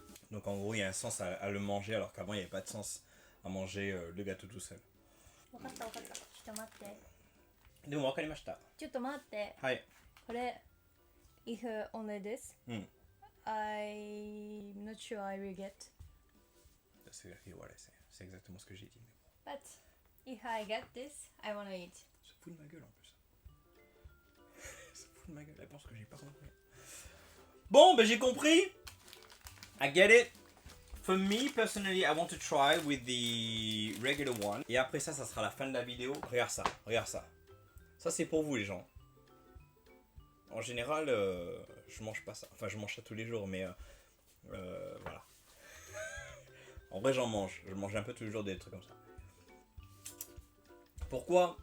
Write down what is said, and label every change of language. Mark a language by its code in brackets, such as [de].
[fr] Donc en gros il y a un sens à le manger alors qu'avant il n'y avait pas de sens à manger le gâteau tout seul. [ja] わかった。ちょっと待って。でも分かりました。ちょっと待って。はい。これ、 [en] if only this, うん。 I'm not sure I will get. [fr] C'est exactement [en] what I say. [fr] C'est exactement ce que j'ai dit. [en] But if I get this, I wanna eat. [fr] Ça fout de ma gueule en plus. Ça fout de ma gueule, elle pense que j'ai pas compris. Bon, ben j'ai compris. [en] I get it. For me, personally, I want to try with the regular one. [fr] Et après ça, ça sera la fin de la vidéo. Regarde ça, regarde ça. Ça, c'est pour vous, les gens. En général, je mange pas ça. Enfin, je mange ça tous les jours, mais voilà. En vrai, j'en mange. Je mange un peu tous les jours des trucs comme ça. Pourquoi?